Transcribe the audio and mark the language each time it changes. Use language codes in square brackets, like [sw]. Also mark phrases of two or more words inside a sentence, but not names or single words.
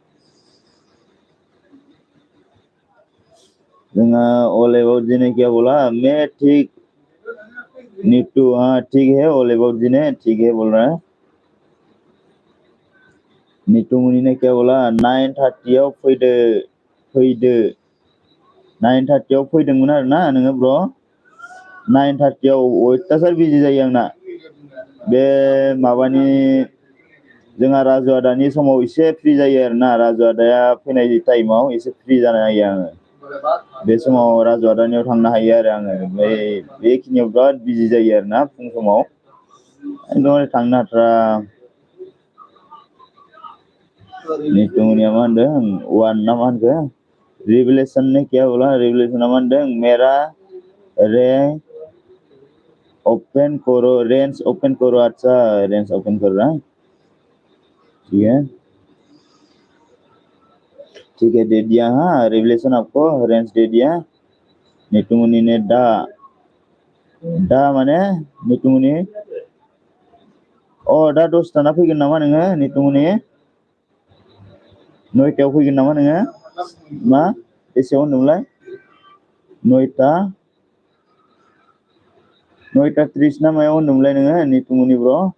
[hi] ऑल अबाउट जी ने क्या बोला मैं ठीक नीतू हाँ ठीक है ऑल अबाउट जी ने ठीक है बोल रहा है नीतू मुनि ने क्या बोला [brx] 9:30 फैदो 9:30 फैदोंमोन आरोना नोङो ब्र 9:30 अयथासार बिजि जायो आंना बे माबानि जोंहा राजु आदानि समाव एसे फ्रि जायो आरोना राजु आदाया फैनाय टाइमाव एसे फ्रि जानो हायो आङो बे समाव राजु आदानियाव थांनो हायो आरो आङो ओमफ्राय बेखिनियाव बिराद बिजि जायो आरोना फुं समाव एकदम थांनो हाथारा नीतुमनिया मा होनदों वान ना मा होनखो [hi] रिवलेशन ने क्या बोला [brx] रिवलेशना मा होनदों [hi] मेरा रेंज ओपन करो अच्छा रेंज ओपन कर रहा है ठीक है दे दिया हाँ रिवलेशन आपको रेंज दे दिया नीतुमुनि ने [brx] दा माने नीतुमुनि दा 10 दाना फैगोन नामा नोङो नीतुमुनि 9टायाव फैगोन नामा नोङो मा बेसेयाव होनदोंमोनलाय 9:30 ना मायाव होनदोंमोनलाय नोङो नीतुमुनि ब्र